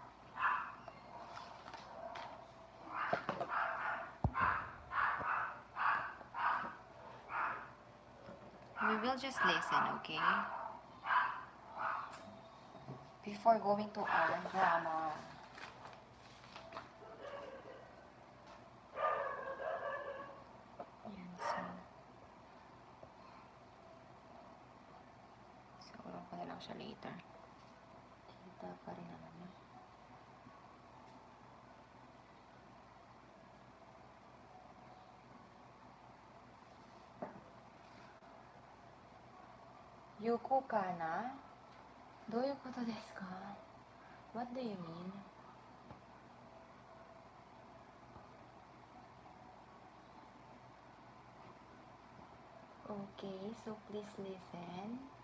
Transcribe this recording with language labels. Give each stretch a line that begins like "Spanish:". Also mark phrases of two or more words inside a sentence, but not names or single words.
English: We will just listen, okay? Before going to our grammar.
Filipino: Yan, so ulang ko na lang siya later. Kita pa rin naman yun. Yuko kana?
Japanese: どういうことですか?
English: What do you mean? Okay, so please listen.